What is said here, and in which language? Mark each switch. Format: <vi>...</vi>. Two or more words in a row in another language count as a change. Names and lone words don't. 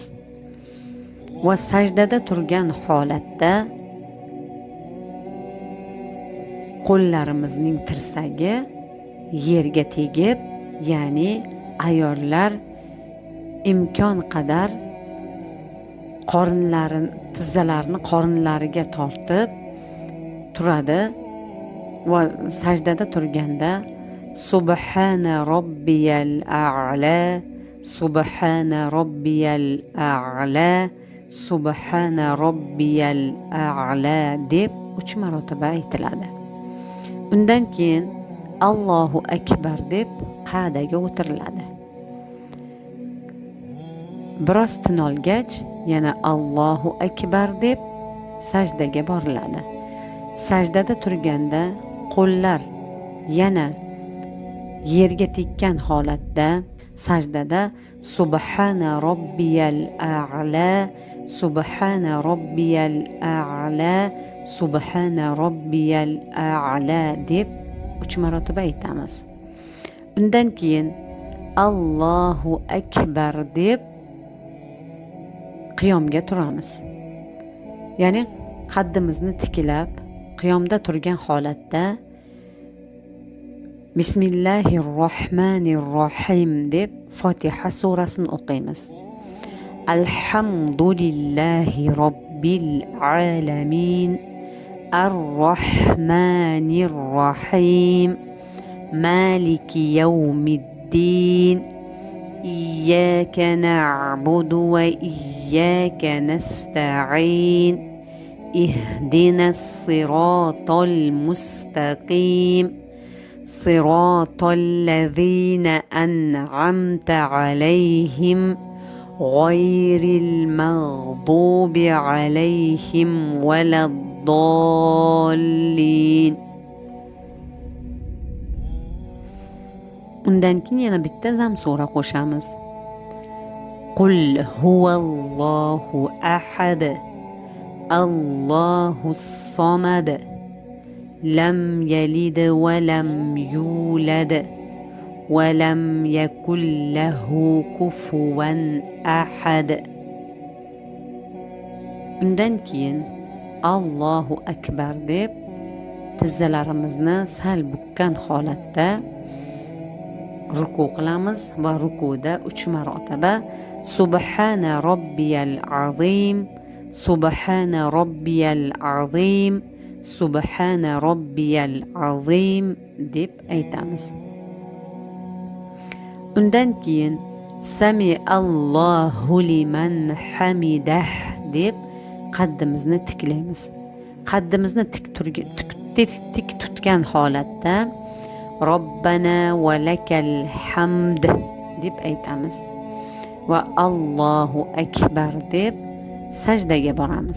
<uz>Va sajdada turgan holatda qo'llarimizning tirsagi yerga tegib, ya'ni ayollar imkon qadar tizzalarini qornlariga tortib turadi va sajdada turganda</uz> <ar>سبحان ربي الأعلى, سبحان ربي الأعلى, سبحان ربي الأعلى</ar> <uz>deb 3 marotaba aytiladi. Undan keyin</uz> <ar>الله أكبر</ar> <uz>deb qa'daga o'tiriladi. Biroz tin olgach yana</uz> <ar>الله أكبر</ar> <uz>deb sajdaga boriladi. Sajdada turganda qo'llar yana yerga tekkan holatda sajdada</uz> <ar>سبحان ربي الأعلى, سبحان ربي الأعلى, سبحان ربي الأعلى</ar> <uz>deb 3 marotaba aytamiz. Undan keyin</uz> <ar>الله أكبر</ar> <uz>deb qiyomga turamiz. Ya'ni qaddimizni tiklab qiyomda turgan holatda Bismillahirrohmanirrohim deb Fotiha surasini o'qiymiz.</uz> <ar>الحمد لله رب العالمين الرحمن الرحيم مالك يوم الدين إياك نعبد وإياك نستعين اهدنا الصراط المستقيم صراط الذين أنعمت عليهم غير المغضوب عليهم ولا الضالين.</ar> <uz>Undan keyin yana bitta zam sura qo'shamiz.</uz> <ar>قل هو الله أحد الله الصمد لم يلد ولم يولد ولم يكن له كفوا أحد.</ar> <uz>Undan keyin</uz> <ar>الله أكبر</ar> <uz>deb tizzalarimizni sal bukkan holatda ruku qilamiz va rukuda 3 marotaba</uz> <ar>سبحان ربي العظيم سبحان ربي العظيم سبحان ربي العظيم</ar> <uz>deb aytamiz. Undan keyin</uz> <ar>سمع الله لمن حمده</ar> <uz>deb qaddimizni tiklaymiz. Qaddimizni tik tutgan holatda</uz> <ar>ربنا ولك الحمد</ar> <uz>deb aytamiz va</uz> <ar>الله أكبر</ar> <uz>deb sajdaga boramiz.</uz>